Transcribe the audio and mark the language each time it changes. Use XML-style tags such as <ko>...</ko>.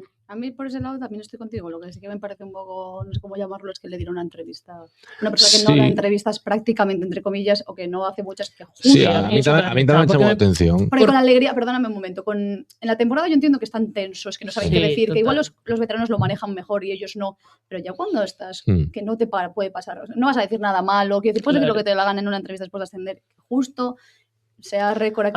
<es>A mí por ese lado también estoy contigo, lo que sí que me parece un poco, no sé cómo llamarlo, es que le dieron una entrevista, una persona que no da entrevistas prácticamente, entre comillas, o que no hace muchas, que justo...</es> <gl>Sí, a mí tamén chamou a atención.</gl> <es>Porque con la alegría, perdóname un momento, en la temporada yo entiendo que están tensos, que no saben qué decir, que igual los veteranos lo manejan mejor y ellos no, pero ya cuando estás, que no te puede pasar, o sea, no vas a decir nada malo, que puedes decir lo que te la gana en una entrevista después de ascender, justo sea récord aquí.</es>